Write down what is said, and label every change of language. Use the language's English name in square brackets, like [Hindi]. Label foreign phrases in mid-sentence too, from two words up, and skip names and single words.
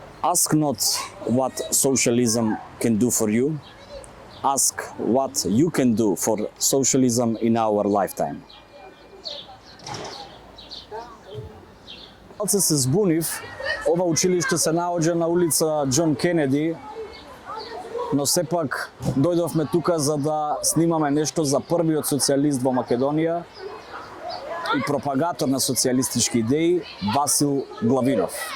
[English] Ask not what socialism can do for you. Ask what you can do for socialism in our lifetime. [Macedonian] Се збунив, ова училиште се наоѓа на улица Џон Кенеди, но сепак дојдовме тука за да снимаме нешто за првиот социјалист во Македонија и пропагатор на социјалистички идеи Васил Главинов.